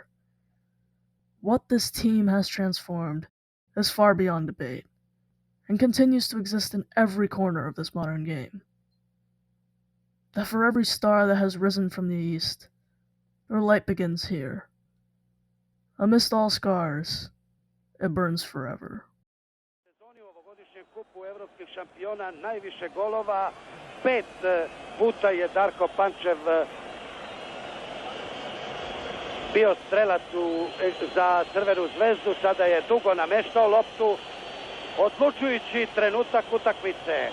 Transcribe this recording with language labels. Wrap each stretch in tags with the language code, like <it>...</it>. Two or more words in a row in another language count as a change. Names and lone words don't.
<en>What this team has transformed is far beyond debate, and continues to exist in every corner of this modern game. That for every star that has risen from the east, their light begins here. Amidst all scars, it burns forever.</en> <sr>Sezoni u ovogodišnjem kupu evropskih šampiona najviše golova, 5 puta je Darko Pančev bio strelac za Crvenu zvezdu, sada je dugo nameštao loptu, odlučujući trenutak utakmice.</sr>